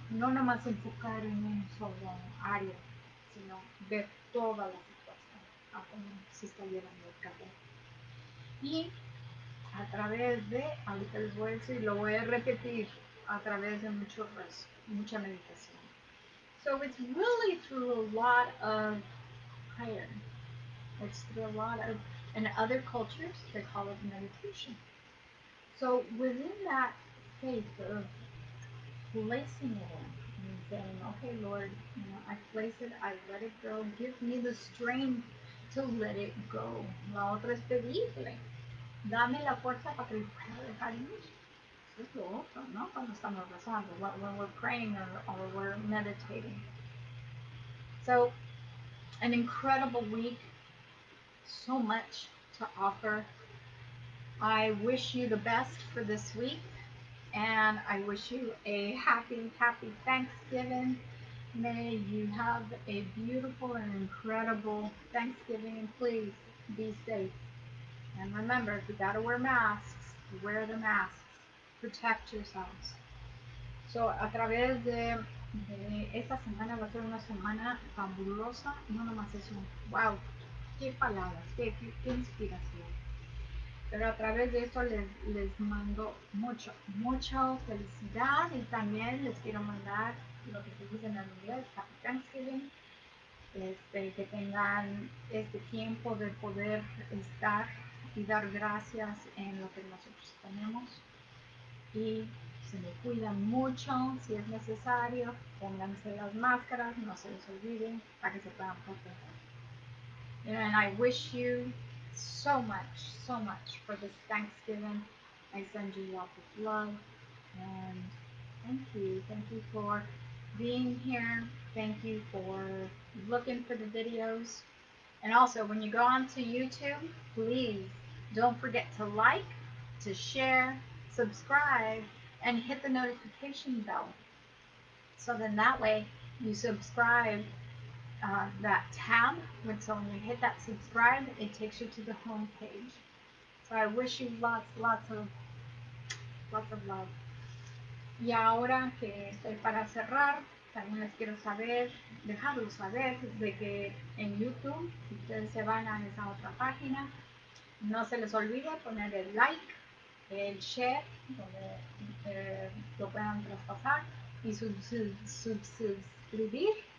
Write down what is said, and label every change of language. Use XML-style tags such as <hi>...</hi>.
<es>No nomás enfocar en un solo área, sino ver toda la situación, a cómo se está llevando el cabo. Y a través de, ahorita les voy a decir, lo voy a repetir, a través de mucho rezo, mucha meditación.</es> <en>So it's really through a lot of prayer. It's through a lot of, in other cultures, they call it meditation. So within that faith of placing it in and saying, okay, Lord, I place it, I let it go, give me the strength to let it go.</en> <es>La otra es pedirle, dame la fuerza para que lo pueda dejar ir. Eso es lo otro, ¿no? Cuando estamos rezando,</es> <en>when we're praying or we're meditating. So, an incredible week, so much to offer. I wish you the best for this week, and I wish you a happy, happy Thanksgiving. May you have a beautiful and incredible Thanksgiving, and please be safe. And remember, if you gotta wear masks, wear the masks. Protect yourselves.</en> <es>So, a través de esta semana va a ser una semana fabulosa. No nomás es un wow, qué palabras, qué inspiración. Pero a través de esto les mando mucha felicidad y también les quiero mandar lo que se dice en el inglés,</es> <en>Happy Thanksgiving.</en> <es>Que tengan este tiempo de poder estar y dar gracias en lo que nosotros tenemos y se me cuidan mucho si es necesario, pónganse las máscaras, no se les olviden para que se puedan proteger.</es> <en>And I wish you so much for this Thanksgiving. I send you lots of love and thank you for being here. Thank you for looking for the videos. And also, when you go onto YouTube, please don't forget to like, to share, subscribe, and hit the notification bell. So then that way you subscribe that tab. So when you hit that subscribe, it takes you to the home page. So I wish you lots of love.</en> <es>Y ahora que estoy para cerrar, también les quiero dejarlos saber de que en YouTube, si ustedes se van a esa otra página, no se les olvide poner el like, el share, donde lo puedan traspasar, y suscribir.</es>